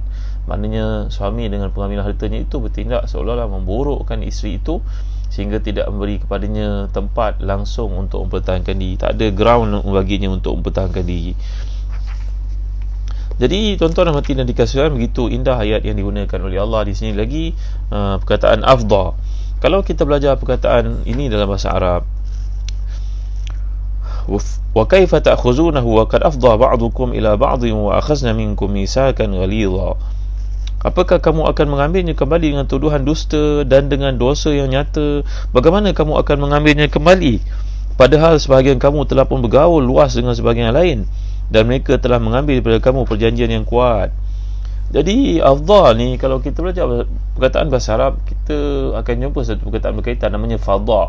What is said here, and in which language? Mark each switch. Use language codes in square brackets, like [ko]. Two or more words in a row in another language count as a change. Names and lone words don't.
[ms] Maknanya suami dengan pengambilan hartanya itu bertindak seolah-olah memburukkan isteri itu, sehingga tidak memberi kepadanya tempat langsung untuk mempertahankan diri, tak ada ground baginya untuk mempertahankan diri. Jadi tuan-tuan dan hati dan dikasihkan, begitu indah ayat yang digunakan oleh Allah di sini. Lagi perkataan afdha. Kalau kita belajar perkataan ini dalam bahasa Arab, [ar] وكيف تأخذونه وقد أفضى بعضكم إلى بعض وأخذن منكم ميثاقا غليظا. [ms] Apakah kamu akan mengambilnya kembali dengan tuduhan dusta dan dengan dosa yang nyata? Bagaimana kamu akan mengambilnya kembali, padahal sebahagian kamu telah pun bergaul luas dengan sebahagian yang lain, dan mereka telah mengambil daripada kamu perjanjian yang kuat. Jadi afdha ni, kalau kita belajar perkataan bahasa Arab, kita akan jumpa satu perkataan berkaitan, namanya fadha.